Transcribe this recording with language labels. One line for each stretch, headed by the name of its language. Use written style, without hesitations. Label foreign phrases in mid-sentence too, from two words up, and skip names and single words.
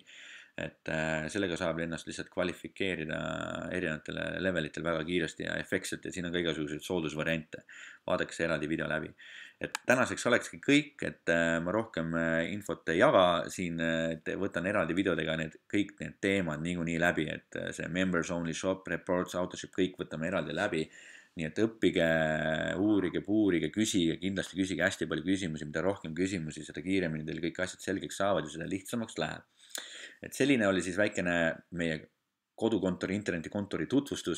Estonian: Et sellega saab ennast lihtsalt kvalifikeerida erinevatele levelitel väga kiiresti ja efektselt ja siin on ka igasuguseid soodusvariante. Vaadake see eraldi video läbi. Et tänaseks olekski kõik, et ma rohkem infot ei jaga, siin võtan eraldi videodega kõik need teemad niikuinii läbi, et see
English: members only shop, reports,
Estonian: Autoship, kõik võtame eraldi läbi. Nii et õppige, uurige, puurige, küsige, kindlasti küsige hästi palju küsimusi, mida rohkem küsimusi, seda kiiremini teil kõik asjad selgeks saavad ja seda lihtsamaks läheb. Et selline oli siis väikene meie kodukontori, internetikontori tutvustus.